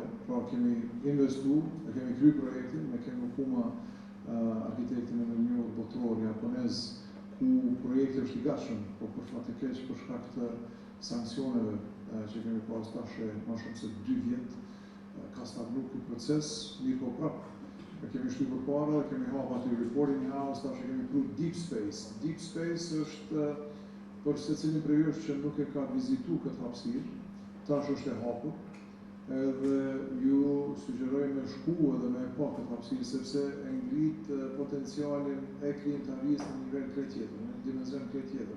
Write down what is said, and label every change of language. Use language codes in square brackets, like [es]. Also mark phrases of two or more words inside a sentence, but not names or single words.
[sq] Pra kemi investu, kemi kry projektin, ne kemi huma arkitektin e njohur botror japonez, ku projekti është i gatshëm, po për fat të keq për shkak të sanksioneve që kemi pas tash më shumë se 2 vjet, ka stagnu ky proces, mirë po prap. Kemi shtyp përpara, kemi hap aty [en] reporting house, [sq] tash kemi pru Deep Space. Deep Space është për secilin prej jush që nuk e ka vizitu këtë hapësirë, tash është e hapur, edhe ju sugjeroj me shku edhe me pa këtë hapësirë, sepse e ngrit potencialin e klientarisë në nivel krejt tjetër, në dimension krejt tjetër.